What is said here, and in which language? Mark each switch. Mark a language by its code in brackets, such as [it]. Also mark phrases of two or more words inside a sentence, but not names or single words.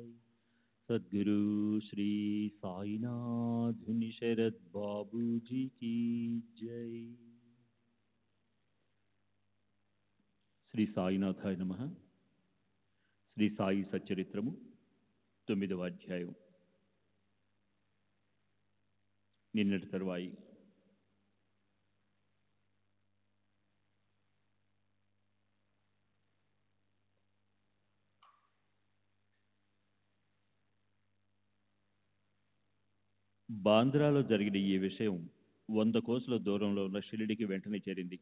[hi] सद्गुरु श्री साईनाथ शरद बाबू जी की जय। [te] శ్రీ సాయినాథాయ నమః. శ్రీ సాయి సచ్చరిత్రము 9వ అధ్యాయం. నిన్నటి తరువాయి బాంద్రాలో జరిగిన ఈ విషయం 100 కోసుల దూరంలో ఉన్న షిరిడికి వెంటనే చేరింది.